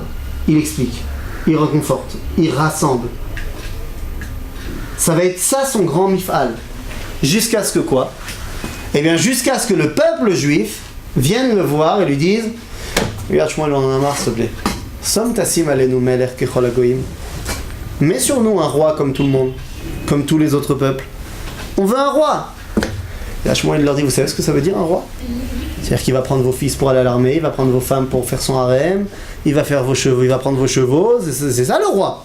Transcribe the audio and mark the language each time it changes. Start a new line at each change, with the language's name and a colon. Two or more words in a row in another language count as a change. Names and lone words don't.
French: Il explique. Il reconforte. Il rassemble. Ça va être ça son grand mif'al. Jusqu'à ce que quoi? Eh bien, jusqu'à ce que le peuple juif vienne le voir et lui dise: regarde, Shmuel, on en a marre, s'il te plaît.
Hebrew: שום תשים עלינו מלך ככל הגוים.
French: Mets sur nous un roi comme tout le monde, comme tous les autres peuples. On veut un roi. Et Shmuel leur dit: vous savez ce que ça veut dire un roi? C'est-à-dire qu'il va prendre vos fils pour aller à l'armée, il va prendre vos femmes pour faire son harem, il va faire vos chevaux, il va prendre vos chevaux, c'est ça le roi.